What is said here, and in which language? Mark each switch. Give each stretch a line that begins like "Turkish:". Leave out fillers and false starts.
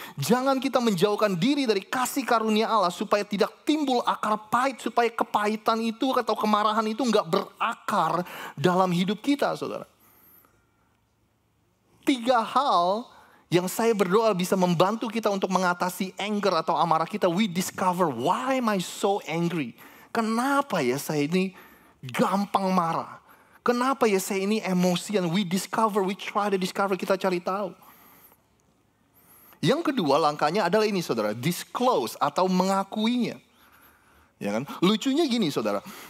Indonesian: Jangan kita menjauhkan diri dari kasih karunia Allah supaya tidak timbul akar pahit, supaya kepahitan itu atau kemarahan itu enggak berakar dalam hidup kita, saudara. 3 hal yang saya berdoa bisa membantu kita untuk mengatasi anger atau amarah kita.
English: We discover, why am I so angry?
Indonesian: Kenapa ya saya ini gampang marah? Kenapa ya saya ini emosian?
English: We discover, we try to discover,
Indonesian: kita cari tahu. Yang kedua langkahnya adalah ini, saudara, disclose atau mengakuinya. Ya kan? Lucunya gini, saudara.